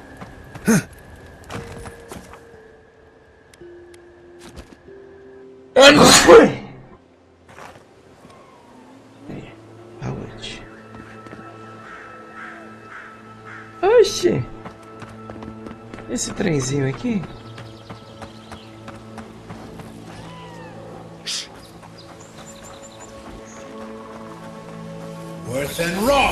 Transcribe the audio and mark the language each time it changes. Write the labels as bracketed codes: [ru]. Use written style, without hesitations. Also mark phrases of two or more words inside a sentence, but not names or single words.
[en] AVOWED. [pt] Oxi! Esse trenzinho aqui? [en] Worse than raw.